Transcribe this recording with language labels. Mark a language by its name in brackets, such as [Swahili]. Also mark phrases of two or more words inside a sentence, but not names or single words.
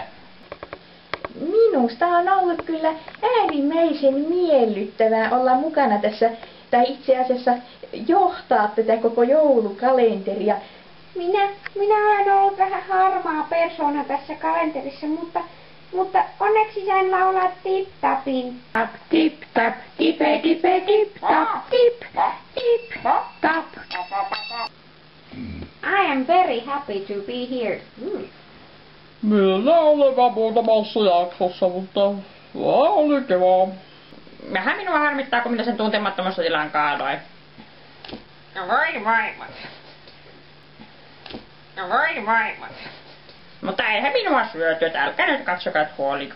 [Finnish] Minusta on ollut kyllä äärimmäisen miellyttävää olla mukana tässä, tai itse asiassa johtaa tätä koko joulukalenteria. Minä olen ollut vähän harmaa persoona tässä kalenterissa, mutta onneksi sain laulaa tip-tapin. Tap, tip, tap, tipe, tipe, tip, tap, tip, tip, tap. [English] I am very happy to be here. [Finnish] Minä olen vaan muutamassa jaksossa, mutta oli kiva. Vähän minua harmittaa, kun minä sen tuntemattomasta tilaan kaadoin. Voi vaivat. Voi vaivat. Mutta eihän minua syöty, että älkää nyt katsokaa, että huoliko.